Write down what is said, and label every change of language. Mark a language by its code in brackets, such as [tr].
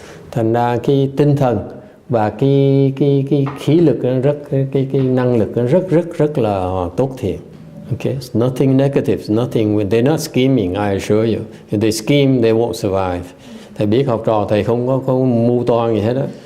[vi] Thành ra cái tinh thần và cái khí lực nó cái năng lực nó rất là tốt thiện. [en] Okay, it's nothing negative, they're not scheming, I assure you. If they scheme, they won't survive. [vi] Thầy biết học trò thầy không có mưu toan gì hết đó.